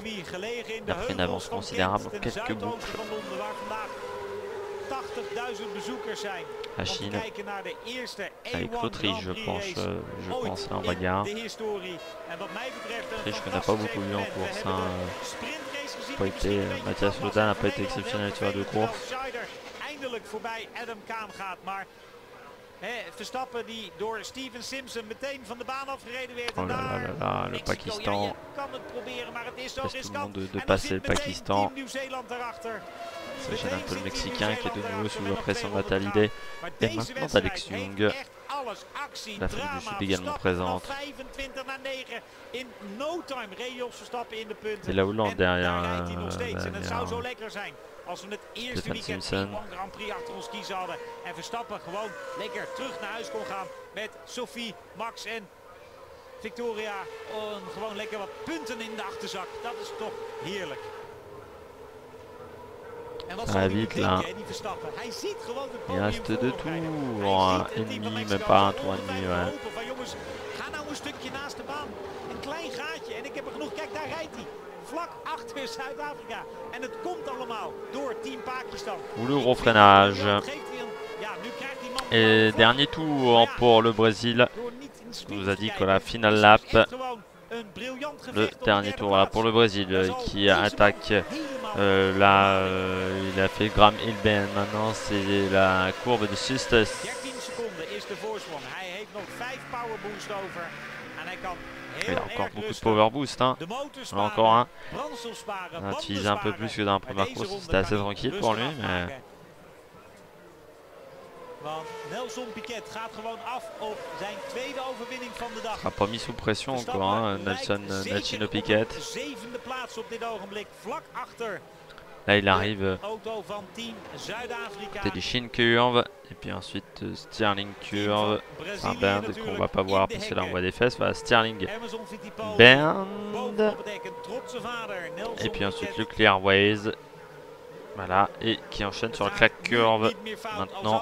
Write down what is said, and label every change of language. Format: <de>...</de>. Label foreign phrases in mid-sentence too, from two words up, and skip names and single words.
<fr>Il a pris une avance considérable, quelques boucles. La Chine avec l'Autriche je pense là en bagarre. L'Autriche qu'on n'a pas beaucoup vu en course. Hein. Mathias Loda n'a pas été exceptionnel sur la 2 courses.</fr> <nl>Verstappen die door Steven Simpson meteen van de baan afgereden werd.</nl> <fr>Oh là là, le Pakistan.</fr> <nl>Kan het proberen, maar het is zo riskant.</nl> <fr>De passer le Pakistan. Ça gêne un peu le Mexicain qui est de nouveau sous la pression de Matt Halliday. Et maintenant Alex Young. L'Afrique du Sud également présente. Et la Hollande derrière.</fr> <nl>Als we het eerste weekend F1 Grand Prix achter ons kiezen hadden. En Verstappen gewoon lekker terug naar huis kon gaan met Sophie, Max en Victoria. Gewoon lekker wat punten in de achterzak. Dat is toch heerlijk. En wat zal hij denken, die Verstappen? Hij ziet gewoon het podium</nl> <fr>Il reste 2 tours et demi, même pas un tour et demi. Ouais.</fr> <nl>een stukje naast de baan. Een klein gaatje en ik heb er genoeg. Kijk, daar rijdt hij. Vlak achter Zuid-Afrika. En het komt allemaal door Team Pakistan.</nl> <fr>Le gros freinage. Et dernier tour pour le Brésil. Je vous ai dit que la finale lap. Le dernier tour voilà, pour le Brésil qui attaque. Là, il a fait Graham Hilben. Maintenant, c'est la courbe de Sustes. Il a encore beaucoup de</fr> <en>power boost.</en> <fr>Hein. On a encore un. On a utilisé un peu plus que dans la première course. C'était assez tranquille pour lui. Mais...</fr> <nl>Nelson Piquet gaat gewoon af op zijn tweede overwinning van de dag.</nl> <fr>Sera pas mis sous pression encore, hein, Nelson Piquet.</fr> <nl>Zevende plaats op dit ogenblik, vlak achter.</nl> <fr>Là il arrive</fr> <nl>auto van team Zuid-Afrika.</nl> <fr>C'était du Shin Curve et puis ensuite Stirling Curve. Un bend qu'on va pas voir parce que là on voit des fesses. Voilà, Stirling Bend. Et puis ensuite le Clearways. Voilà, et qui enchaîne sur le clack curve maintenant.</fr>